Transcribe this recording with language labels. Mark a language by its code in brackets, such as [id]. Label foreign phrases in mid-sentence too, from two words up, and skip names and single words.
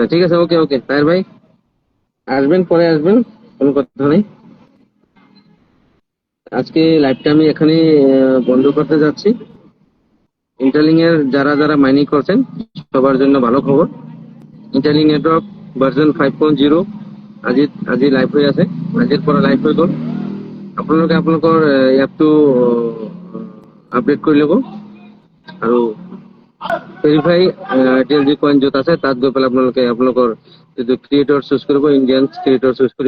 [bn] ঠিক আছে, [en] okay okay [bn] তাহের ভাই, আসবেন, পরে আসবেন, কোনো কথা নেই। আজকে লাইভটা আমি এখানে বন্ধ করতে যাচ্ছি। ইন্টারলিং এর যারা যারা মাইনিং করছেন সবার জন্য ভালো খবর। [as] ইন্টারলিং নেটওয়ার্ক ভার্জন 5.0 আজি লাইভ হৈ আছে, আজিৰ পৰা লাইভ হৈ গ'ল। আপোনালোকে আপোনালোকৰ এপটো আপডেট কৰি ল'ব আৰু [en] verify TLG coin [as] য'ত আছে তাত গৈ পেলাই আপোনালোকে আপোনালোকৰ যিটো [en] creator choose [as] কৰিব, [en] Indian creator choose [as] কৰিব।